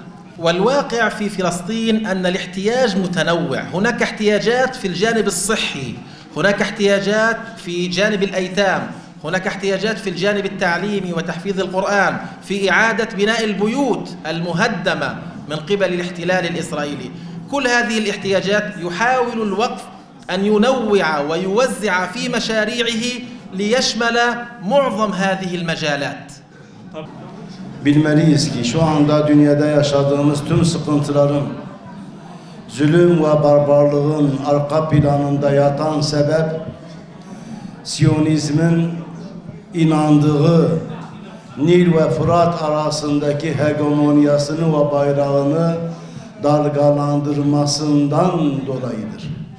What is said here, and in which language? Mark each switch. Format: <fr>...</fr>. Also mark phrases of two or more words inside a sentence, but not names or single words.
<ar>والواقع في فلسطين أن الاحتياج متنوع، هناك احتياجات في الجانب الصحي، هناك احتياجات في جانب الأيتام، هناك احتياجات في الجانب التعليمي وتحفيظ القرآن، في إعادة بناء البيوت المهدمة من قبل الاحتلال الإسرائيلي. كل هذه الاحتياجات يحاول الوقف أن ينوع ويوزع في مشاريعه ليشمل معظم هذه المجالات.</ar> <tr>Bilmeliyiz ki şu anda dünyada yaşadığımız tüm sıkıntıların, zulüm ve barbarlığın arka planında yatan sebep, Siyonizmin inandığı Nil ve Fırat arasındaki hegemonyasını ve bayrağını dalgalandırmasından dolayıdır.</tr>